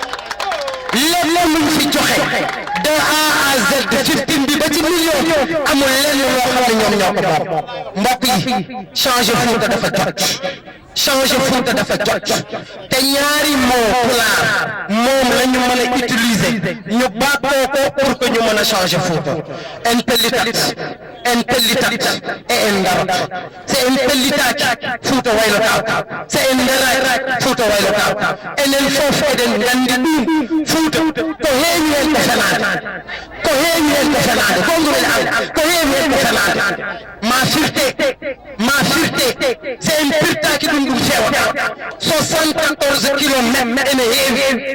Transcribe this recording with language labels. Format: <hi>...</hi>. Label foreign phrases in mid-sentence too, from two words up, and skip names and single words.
<wo>lépp luñ fi joxe</wo> <fr>de A à Z</fr> <wo>15 bi ba ci million amul lenn loo xam ne ñoom ñoo ko moom mbokk yi changer Fuuta dafa jot changer Fuuta dafa jot te ñaari moo pulaar moom la ñu mën a utiliser ñu bàkkoo ko</wo> <fr>pour que</fr> <wo>ñu mën a changer Fuuta</wo> <ff>en pellitat e en ndarat so en pellitaki Fuuta waylotako so en ndaraki Fuuta waylotako enen fof eɗen gandi ɗum Fuuta ko heewi hen ko fenade ko heewi hen ko fenade gongumen an ko heewi hen ko fenade ma firte so en pirtaki ɗum fewata 74 kilomètres ene heewi</ff>